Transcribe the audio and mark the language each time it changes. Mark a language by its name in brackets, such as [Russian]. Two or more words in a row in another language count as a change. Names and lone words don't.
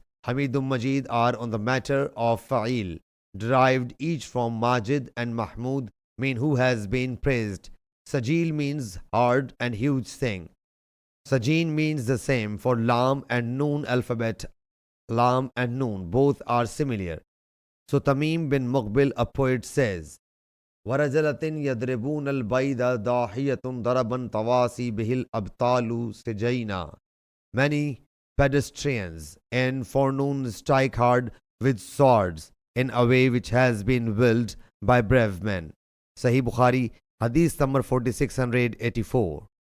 [English] Hamidum Majid are on the matter of Fa'il, derived each from Majid, and Mahmud mean who has been praised. Sajil means hard and huge thing. Sajin means the same for Lam and Noon alphabet. Lam and Noon both are similar. So Tamim bin Muqbil, a poet, says, [Arabic] وَرَجَلَةٍ يَدْرِبُونَ الْبَيْدَ دَاحِيَةٌ ضَرَبًا تَوَاسِي بِهِ الْأَبْطَالُ سِجَيْنَا. [English] Many pedestrians in forenoon strike hard with swords in a way which has been willed by brave men. Sahih Bukhari, Hadith number 4684.